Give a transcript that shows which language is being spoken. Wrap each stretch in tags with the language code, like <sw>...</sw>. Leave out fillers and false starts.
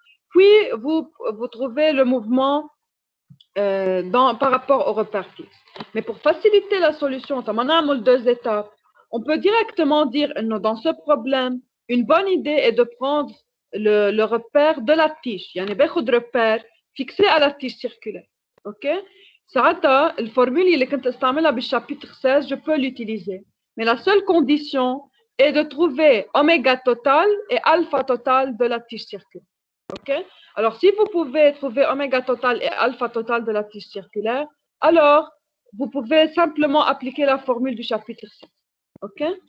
<fr>Puis, vous trouvez le mouvement par rapport au repère fixe. Mais pour faciliter la solution, on a deux étapes. On peut directement dire, dans ce problème, une bonne idée est de prendre le repère de la tige.</fr> <ar>يعني باخد</ar> <fr>repère fixé à la tige circulaire.</fr> <ar>OK? ساعتها الفورمule اللي كنت استعملها بالchapitre 16,</ar> <fr>je peux l'utiliser. Mais la seule condition est de trouver oméga total et alpha total de la tige circulaire. OK? Alors, si vous pouvez trouver oméga total et alpha total de la tige circulaire, alors vous pouvez simplement appliquer la formule du chapitre 6. OK?</fr>